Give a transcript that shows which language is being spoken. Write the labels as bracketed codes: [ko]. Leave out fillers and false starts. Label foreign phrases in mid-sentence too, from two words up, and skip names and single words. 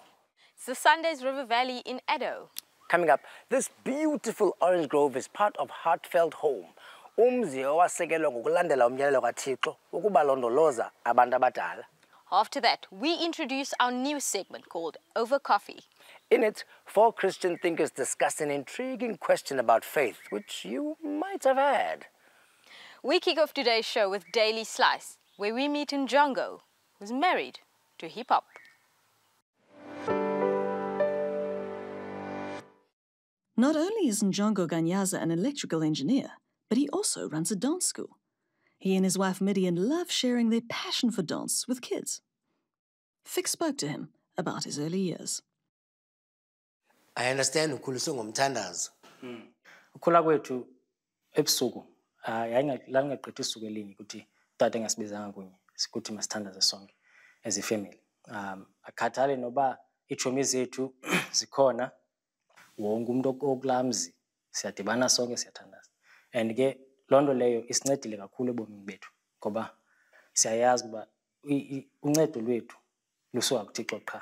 [en] It's the Sunday's River Valley in Addo. Coming up, this beautiful orange grove is part of Heartfelt Home. [xh] Umzi owasekelwa ngokulandela umyalelo kaThixo ukubalondoloza abantu abadala. [en] After that, we introduce our new segment called Overcoffee. In it, 4 Christian thinkers discuss an intriguing question about faith, which you might have had. We kick off today's show with Daily Slice, where we meet Njongo, who's married to hip-hop. Not only is Njongo Ganyaza an electrical engineer, but he also runs a dance school. He and his wife Midian love sharing their passion for dance with kids. Fiks spoke to him about his early years. I understand [xh] ukhuliswe ngomthandazo. Ukhula kwethu ebusuku yayingaqedwa isuku elinye ukuthi tata engasibizanga kunye sikuthi masithandaze sonke [en] as a family. [xh] Akhathale noba ichomi zethu zikhona wonke umuntu okulamzi siyadibana sonke siyathandaza. And ke lonto leyo isincedile kakhulu ebomini bethu ngoba siyayazi ukuba uncedo lwethu lusuka kuThixo qha.